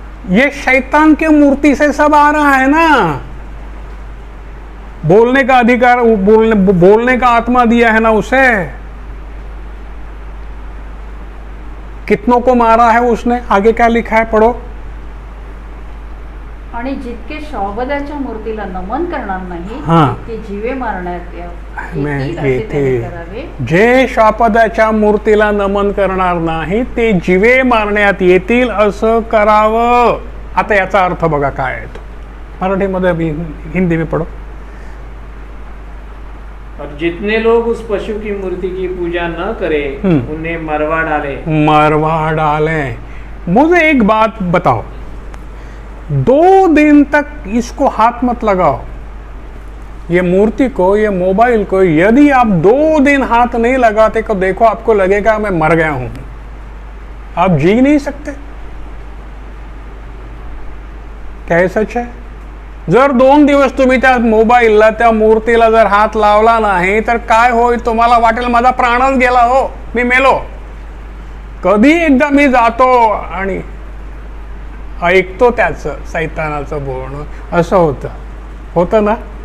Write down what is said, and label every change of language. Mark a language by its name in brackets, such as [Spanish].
[Hindi] ये शैतान के मूर्ति से सब आ रहा है ना। बोलने का अधिकार, बोलने का आत्मा दिया है ना उसे। कितनों को मारा है उसने, आगे क्या लिखा है पढ़ो। [Marathi] आणि जितके शॉबदाच्या मूर्तीला नमन करणार नाही ते जीवे मारण्यात येतील। जे शॉपदाच्या मूर्तीला नमन करणार नाही ते जीवे मारण्यात येतील असं करावं। आता याचा अर्थ बघा काय आहे तो, मराठीमध्ये [Hindi] अभी हिंदी में पढ़ो। और जितने लोग उस पशु की मूर्ति की पूजा न करें उन्हें मरवा डाले। मरवा डाले। मुझे एक बात बताओ, 2 दिन तक इसको हाथ मत लगाओ, ये मूर्ति को, ये मोबाइल को। यदि आप 2 दिन हाथ नहीं लगाते तो देखो आपको लगेगा मैं मर गया हूं, आप जी नहीं सकते। [Marathi] क्या हे सच आहे? जर 2 दिवस तुम्ही त्या मोबाईलला, त्या मूर्तीला जर हात लावला नाही तर काय होईल? तुम्हाला वाटेल माझा प्राणच गेला हो, मी मेलो। कधी एकदा मी जातो आणि ऐकतो त्याचं सैतानाचं बोलणं, असं होतं ना।